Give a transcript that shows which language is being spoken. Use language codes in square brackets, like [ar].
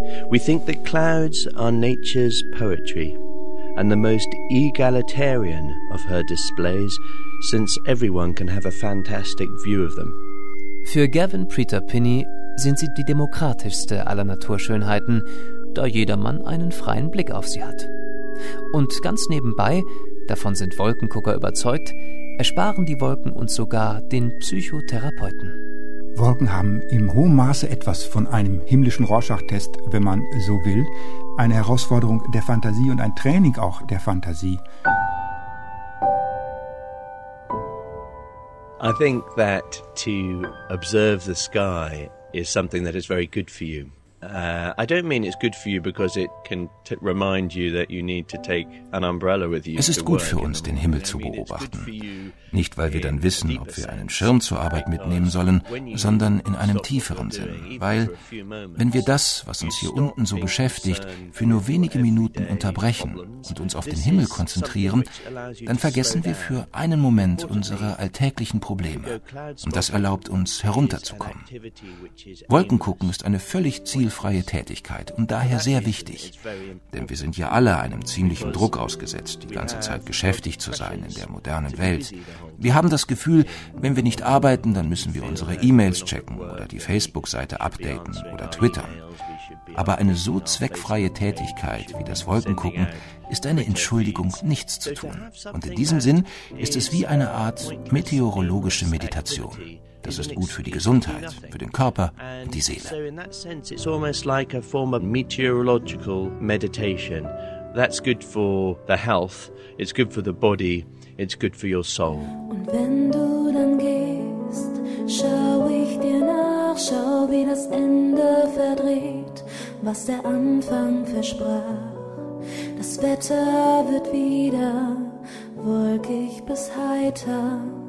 [en] We think that clouds are nature's poetry and the most egalitarian of her displays, since everyone can have a fantastic view of them. [de] Für Gavin Preter-Pinney sind sie die demokratischste aller Naturschönheiten, da jedermann einen freien Blick auf sie hat. Und ganz nebenbei, davon sind Wolkengucker überzeugt, ersparen die Wolken uns sogar den Psychotherapeuten. Wolken haben im hohen Maße etwas von einem himmlischen Rorschach-Test, wenn man so will. Eine Herausforderung der Fantasie und ein Training auch der Fantasie. [en] I think that to observe the sky is something that is very good for you. I don't mean it's good for you because it can remind you that you need to take an umbrella with you. [de] Es ist gut für uns, den Himmel zu beobachten. Nicht, weil wir dann wissen, ob wir einen Schirm zur Arbeit mitnehmen sollen, sondern in einem tieferen Sinn. Weil, wenn wir das, was uns hier unten so beschäftigt, für nur wenige Minuten unterbrechen und uns auf den Himmel konzentrieren, dann vergessen wir für einen Moment unsere alltäglichen Probleme. Und das erlaubt uns, herunterzukommen. Wolkengucken ist eine völlig zielfreie Tätigkeit und daher sehr wichtig. Denn wir sind ja alle einem ziemlichen Druck ausgesetzt, die ganze Zeit beschäftigt zu sein in der modernen Welt. Wir haben das Gefühl, wenn wir nicht arbeiten, dann müssen wir unsere E-Mails checken oder die Facebook-Seite updaten oder twittern. Aber eine so zweckfreie Tätigkeit wie das Wolkengucken ist eine Entschuldigung, nichts zu tun. Und in diesem Sinn ist es wie eine Art meteorologische Meditation. Das ist gut für die Gesundheit, für den Körper und die Seele. [en] So in that sense it's almost like a form of meteorological meditation. That's good for the health, it's good for the body, it's good for your soul. [de] Und wenn du dann gehst, schau ich dir nach, schau wie das Ende verdreht, was der Anfang versprach. Das Wetter wird wieder wolkig bis heiter.